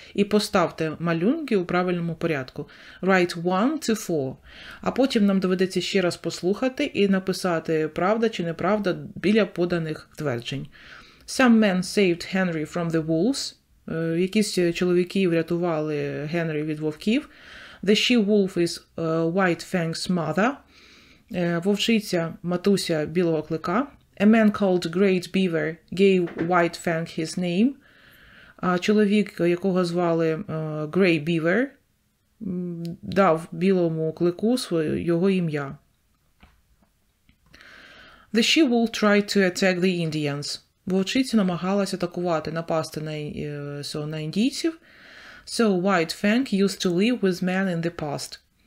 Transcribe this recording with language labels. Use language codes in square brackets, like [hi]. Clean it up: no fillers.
[uk] І поставте малюнки у правильному порядку. [en] Write 1 to 4. [uk] А потім нам доведеться ще раз послухати і написати правда чи неправда біля поданих тверджень. [en] Some men saved Henry from the wolves. [uk] Якісь чоловіки врятували Генрі від вовків. [en] The she-wolf is White Fang's mother. [uk] Вовчиця, матуся білого клика. [en] A man called Great Beaver gave White Fang his name. [uk] Чоловік, якого звали Grey Beaver, дав білому клику його ім'я. [en] The she-wolf tried to attack the Indians. [uk] Вовчиця намагалася напасти на індійців. [en] So White Fang used to live with men in the past.